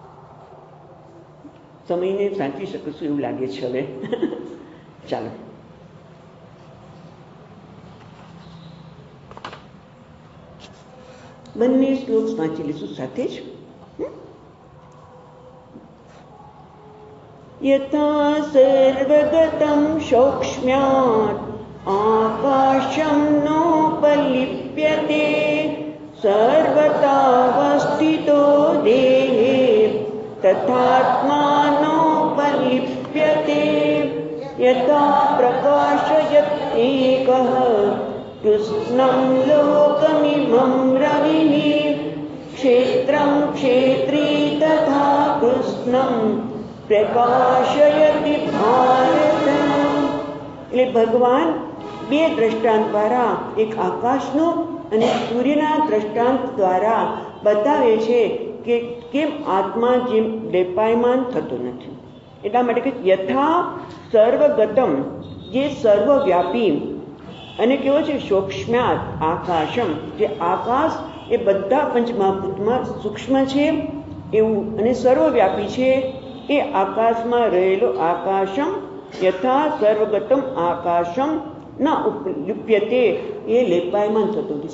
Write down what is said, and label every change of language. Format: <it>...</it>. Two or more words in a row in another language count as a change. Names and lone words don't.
<gu>સમયને સાચવી શકશું એવું લાગે છે હવે. ચાલો, બંને શ્લોક વાંચી લઈશું સાથે જ.</gu> <sa>यथा सर्वगतं सौक्ष्म्यात् आकाशं नोपलिप्यते सर्वतावस्थितो देहे तथात्मानोपलिप्यते यथा प्रकाशयत् एकः कृष्णं लोकमिमं रविः क्षेत्रं क्षेत्री तथा कृष्णं प्रकाशयति भारत।</sa> <gu>એટલે ભગવાન બે દ્રષ્ટાંત દ્વારા એક આકાશનું અને સૂર્યના દ્રષ્ટાંત દ્વારા બતાવે છે કે કેમ આત્મા જેમ લેપાયમાન થતો નથી. એટલા માટે કે</gu> <sa>યથા સર્વગતમ</sa> <gu>જે સર્વવ્યાપી અને કેવો છે</gu> <sa>સૂક્ષ્મ્યાત આકાશમ</sa> <gu>જે આકાશ એ બધા પંચમહાભૂતમાં સૂક્ષ્મ છે એવું અને સર્વવ્યાપી છે એ આકાશમાં રહેલો</gu> <sa>આકાશમ યથા સર્વગતમ આકાશમ ના ઉપલિપ્યતે</sa> <gu>એ લેપાયમાન થતો નથી.</gu>